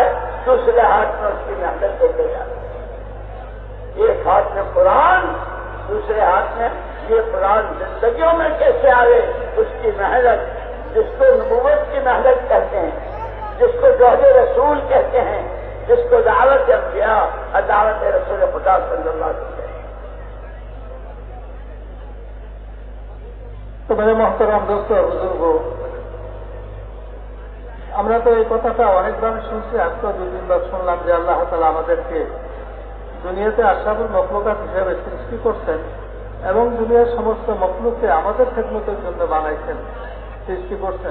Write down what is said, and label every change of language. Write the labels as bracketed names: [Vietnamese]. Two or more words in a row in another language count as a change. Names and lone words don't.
[Urdu] دوسرے ہاتھ میں اس کی محنت دیتے جائے. ایک ہاتھ میں قرآن, دوسرے ہاتھ میں یہ قرآن زندگیوں میں کیسے آئے, اس کی محنت, جس کو نبوت کی محنت کہتے ہیں, جس کو جوہد رسول کہتے ہیں, جس کو دعوت انبیاء اور دعوت رسول خدا صلی اللہ علیہ وسلم. تو میرے محترم دوست بزرگ, [Bangla] আমরা তো এই কথাটা অনেকবার শুনছি, আজকে 2-3 বার শুনলাম যে আল্লাহ তাআলা আমাদেরকে দুনিয়াতে [Arabic] أشرف المخلوقات [Bangla] হিসেবে সৃষ্টি করছেন এবং দুনিয়ার সমস্ত মখলুককে আমাদের খেদমতের জন্য বানাইছেন, সৃষ্টি করছেন.